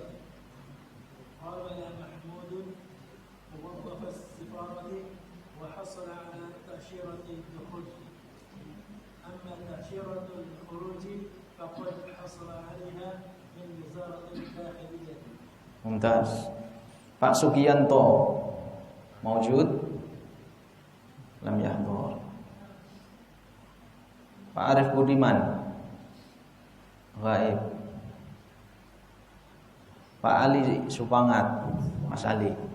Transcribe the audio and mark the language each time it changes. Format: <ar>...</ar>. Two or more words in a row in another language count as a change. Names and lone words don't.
<ar>قابل محمود موظف السفارة وحصل على تأشيرة الدخول. أما تأشيرة الخروج فقد حصل عليها من وزارة الداخلية. Mumtaz. Pak Sugiyanto maujud? لم يحضر. Pak Arif Budiman ghaib. Pak Ali Supangat, Mas Ali.</ar>